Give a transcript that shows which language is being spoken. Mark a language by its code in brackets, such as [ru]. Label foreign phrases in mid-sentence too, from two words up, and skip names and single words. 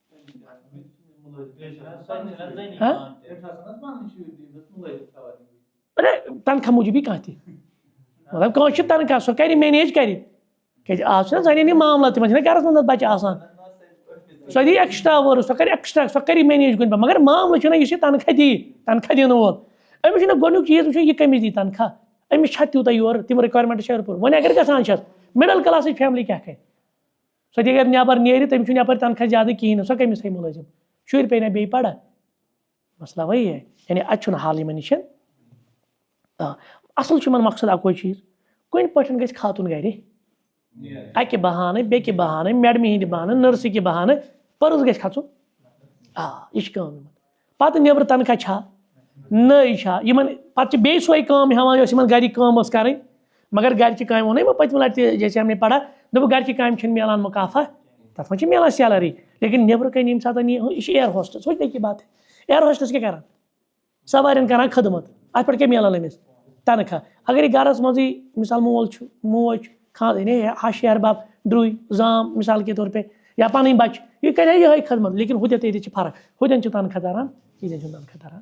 [ks] تنخواہ موٗجوٗبٕے کانٛہہ تہِ مطلب کٲنٛسہِ چھُ تنخواہ سۄ کرِ مینیج کرِ، کیٛازِ آز چھُنہ زنٮ۪ن یہِ معاملات تِمن چھِنہ گرس منٛز بچہِ آسان، سۄ دی [en] extra work, [ks] سۄ کرِ ایکسٹرا، سۄ کرِ مینیج کُنہِ پٲٹھۍ، مگر معاملہٕ چھُنہ یُس یہِ تنخواہ دی، تنخواہ دِنہٕ وول أمِس چھُنہ گۄڈنیُک چیٖز وٕچھُن یہِ کٔمِس دی تنخواہ، أمِس چھا تیوٗتاہ یورٕ تِم رِکوایرمنٹ چھا پوٗرٕ. وۄنۍ اگر گژھان چھس مِڈل کلاسٕچ فیملی کیٛاہ کرِ؟ سۄ تہِ اگر نٮ۪بر نیرِ تٔمِس چھُنہٕ یپٲرۍ تنخواہ زیادٕ کِہینۍ نہٕ، سۄ کٔمِس تھایہِ مُلٲزِم؟ شُرۍ پیٚیہِ نہ بیٚیہِ پرا، [ur] مسلہ وہی ہے. [ks] یعنی اتہِ چھُنہٕ حال یِمن نِش. اصل چھُ یِمن مقصد اکوے چیٖز، کُنہِ پٲٹھۍ گژھِ خاتوٗن گرِ، اکہِ بہانہٕ بیٚکہِ بہانہٕ میڈمہِ ہِنٛدِ بہانہٕ نٔرسہٕ کہِ بہانہٕ پٔرٕز گژھِ کھژُن. یہِ چھِ کٲم یِمن. پتہٕ نیبرٕ تنخواہ چھا نٔے چھا یِمن پتہٕ چھِ بیٚیہِ سۄے کٲم ہٮ۪وان یۄس یِمن گرِچ کٲم ٲس کرٕنۍ، مگر گرِچہِ کامہِ ووٚنُے مےٚ پٔتمہِ لٹہِ تہِ [ur] جیسے ہم نے پڑا، [ks] دوٚپُکھ گرِچہِ کامہِ چھِنہٕ مِلان مُکافا، تتھ منٛز چھِ مِلان سیلری، لیکن نیبرٕ کنہِ ییٚمہِ ساتہٕ یہِ چھِ [en] air hostess, [ks] وۄنۍ بیٚکہِ بات [en] air hostess [ks] کیٛاہ کران؟ سوارٮ۪ن کران خدمت، اتھ پٮ۪ٹھ کیٛاہ مِلان أمِس؟ تنخواہ. اگر یہِ گرس منٛزٕے مثال مول چھُ موج چھُ خانٛدر ہش ہِحٮ۪ر بب درٛوے زام [ur] مثال کے طور پے [ks] یا پنٕنۍ بچہِ، یہِ کرِ ہا یِہے خدمت، لیکن ہُتٮ۪تھ ییٚتہِ چھِ فرق، ہُتٮ۪ن چھُ تنخواہ تران ییٚتٮ۪ن چھُنہٕ تنخواہ تران.